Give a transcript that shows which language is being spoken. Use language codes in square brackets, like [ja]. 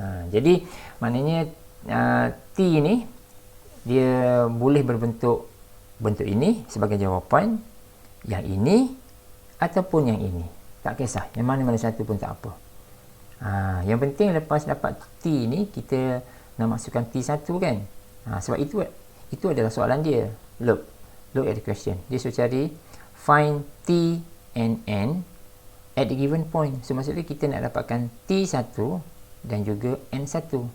[ms] Jadi maknanya T ni dia boleh bentuk ini sebagai jawapan, yang ini ataupun yang ini, tak kisah, yang mana-mana satu pun tak apa. Yang penting lepas dapat T ni kita nak masukkan T1 kan. Sebab itu adalah soalan dia. [en] Look at the question. [ms] Dia suruh cari [en] find T and N at the given point. [ms] So maksudnya kita nak dapatkan T1 dan juga N1.